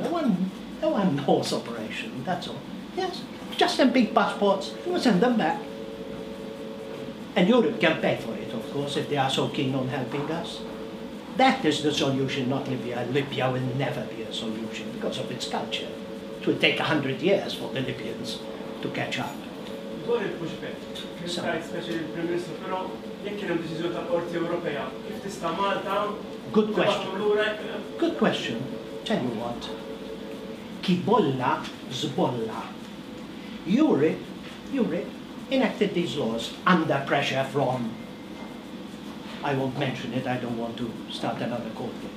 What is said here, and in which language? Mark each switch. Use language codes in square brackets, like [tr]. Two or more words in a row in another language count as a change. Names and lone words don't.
[en] A one-horse operation, that's all. Yes, just some big passports. We'll send them back. And Europe can pay for it, of course, if they are so keen on helping us. That is the solution, not Libya. Libya will never be a solution because of its culture. It will take 100 years for the Libyans to catch up. [mt] Dwar il-pushback, kif tajt speċi il-Prim Ministru, però jekk kien hemm deċiżjoni ta' Qorti Ewropea, kif tista' Malta? [en] Good question. Good question. Tell you what. Kibolla zbolla. Europe enacted these laws under pressure from, I won't mention it, I don't want to start another court case.